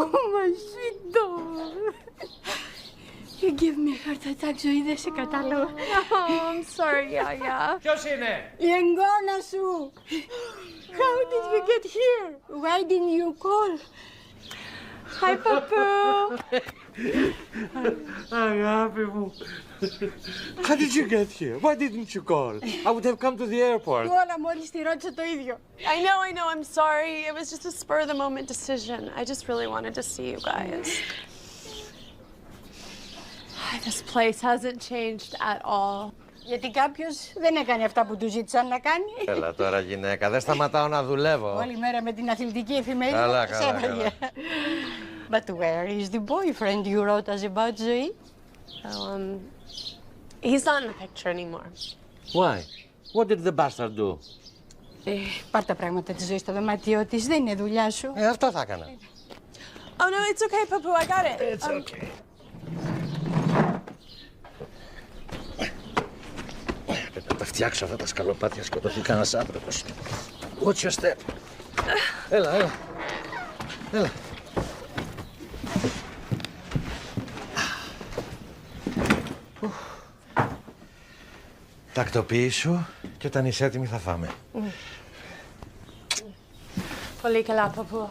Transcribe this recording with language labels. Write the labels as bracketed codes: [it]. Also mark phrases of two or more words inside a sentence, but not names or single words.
[en] My sweet doll! You give me a heart attack, [el] Ζωή, δεν σε κατάλαβα. [en] Oh, I'm sorry, Yaya. [el] Ποιος είναι? Η εγγόνα σου! [en] How did you get here? Why didn't you call? Hi, Papu. [el] Αγάπη μου. [en] How did you get here? Why didn't you call? I would have come to the airport. [el] Όλα μόλις τη ρώτησα το ίδιο. [en] I know, I'm sorry. It was just a spur of the moment decision. I just really wanted to see you guys. This place hasn't changed at all. [el] Γιατί κάποιος δεν έκανε αυτά που του ζήτησαν να κάνει. Έλα τώρα γυναίκα, δεν σταματάω να δουλεύω. Όλη μέρα με την αθλητική εφημερίδα. Καλά. [en] But where is the boyfriend you wrote us about, Ζωή? He's not in the picture anymore. Why? What did the bastard do? [el] Πάρ' τα πράγματα της Ζωής στο δωμάτιό της, δεν είναι δουλειά σου. Αυτό θα έκανα. [en] Oh no, it's okay, Papu. I got it. It's okay. [el] Πρέπει να τα φτιάξω αυτά τα σκαλοπάτια, σκοτωθεί κανένας άνθρωπος. [en] Watch your step. [el] Έλα. Τακτοποιήσου και όταν είσαι έτοιμη θα φάμε. Πολύ καλά, Papu.